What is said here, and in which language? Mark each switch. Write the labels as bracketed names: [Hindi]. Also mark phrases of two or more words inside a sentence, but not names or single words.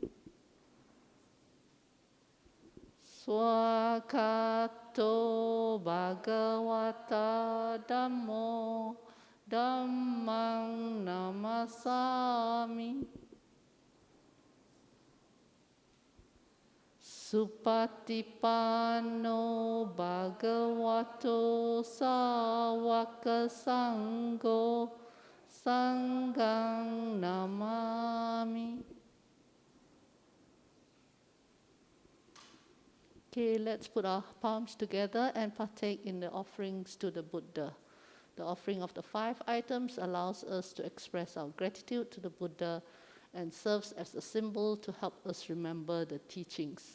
[Pali] Swakato Bhagavata Dhammo Dhammang Namasami Supatipanno Bhagavato Sāvaka Sangho Sanghang Namami. [English] Okay, let's put our palms together and partake in the offerings to the Buddha. The offering of the 5 items allows us to express our gratitude to the Buddha and serves as a symbol to help us remember the teachings.